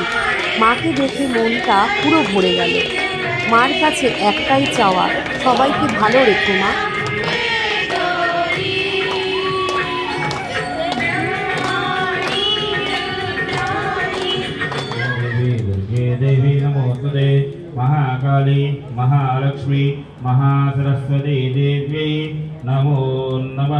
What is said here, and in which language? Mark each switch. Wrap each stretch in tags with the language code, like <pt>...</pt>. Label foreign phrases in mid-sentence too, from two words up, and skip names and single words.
<bn>মাকে দেখে মনটা পুরো ভরে গেল। মার কাছে একটাই চাওয়া, সবাইকে ভালো রেখো মা।</bn> <sa>देवी नमोस्तुते महाकाली महालक्ष्मी महासरस्वती देवी नमो नमः।</sa>